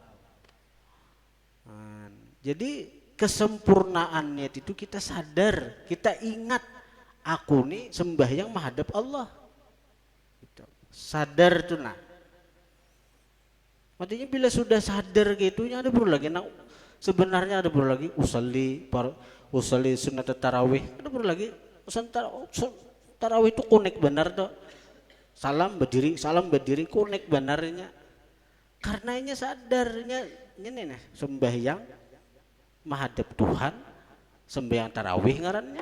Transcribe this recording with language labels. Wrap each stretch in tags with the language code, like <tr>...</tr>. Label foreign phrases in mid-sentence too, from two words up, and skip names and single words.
<bjn>Jadi kesempurnaan niat itu kita sadar, kita ingat aku nih sembahyang menghadap Allah. Gitu. Sadar tuh nah. Artinya bila sudah sadar gitu, ada perlu lagi. Nah, sebenarnya ada perlu lagi usalli sunat tarawih. Ada perlu lagi tarawih itu kunik benar tuh. Salam berdiri kunik benarnya. Karena ini sadarnya ini nih sembahyang menghadap Tuhan, sembahyang tarawih ngarannya.</bjn>